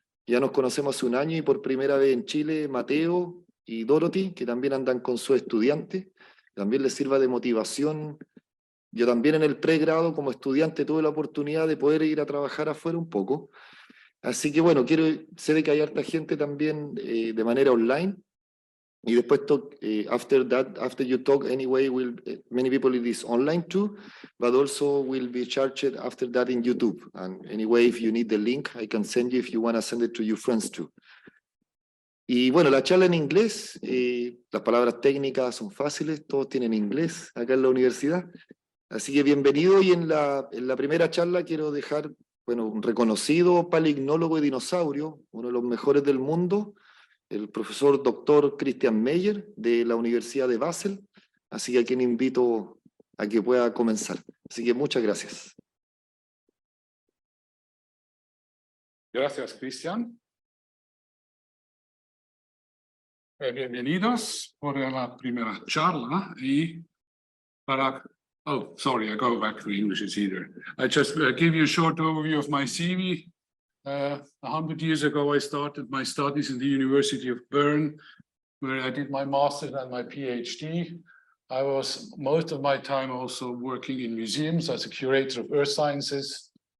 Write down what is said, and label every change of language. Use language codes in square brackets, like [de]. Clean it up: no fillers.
[es] Ya nos conocemos hace un año y por primera vez en Chile, Mateo y Dorothy, que también andan con sus estudiantes. También les sirva de motivación. Yo también en el pregrado como estudiante tuve la oportunidad de poder ir a trabajar afuera un poco. Así que bueno, sé de que hay harta gente también de manera online. Y después, [en] after you talk, anyway, many people it is online too, but also will be charged after that in YouTube. And anyway, if you need the link, I can send you if you want to send it to your friends too. [es] Y bueno, la charla en inglés, las palabras técnicas son fáciles, todos tienen inglés acá en la universidad. Así que bienvenido, y en la primera charla quiero dejar, bueno, un reconocido paleognólogo de dinosaurio, uno de los mejores del mundo, el profesor Dr. Christian Meyer de la Universidad de Basel, así que a quien invito a que pueda comenzar. Así que muchas gracias. Gracias, Christian. Bienvenidos por la primera charla y para... [en] Oh, sorry, I go back to English, it's easier. I just give you a short overview of my CV. 100 years ago, I started my studies in the University of Bern, where I did my master's and my PhD. I was most of my time also working in museums as a curator of earth sciences.